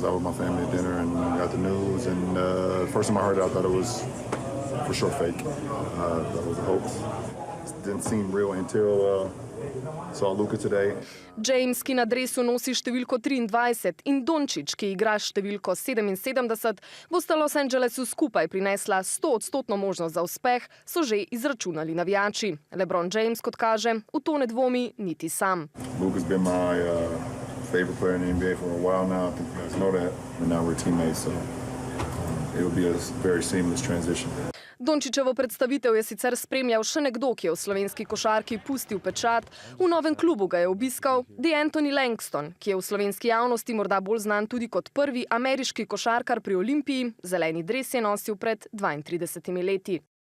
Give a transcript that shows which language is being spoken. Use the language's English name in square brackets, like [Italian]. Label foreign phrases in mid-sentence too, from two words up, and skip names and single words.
[Slovenian] James, ki na dresu nosi številko 23, in Dončić, ki igra številko 77, bosta Los Angelesu skupaj prinesla 100% možnost za uspeh, so že izračunali navijači. LeBron James, kot kaže, v to ne dvomi niti sam. [English] Luka's been my favorite player in the NBA for a while now. I think you guys know that. And now we're teammates, so it will be a very seamless transition. [Slovenian] Dončićevo predstavitev je sicer spremljal še nekdo, ki je v slovenski košarki pustil pečat. V novem klubu ga je obiskal D'Anthony Langston, ki je v slovenski javnosti morda bolj znan tudi kot prvi ameriški košarkar pri Olimpiji. Zeleni dres je nosil pred 32 leti.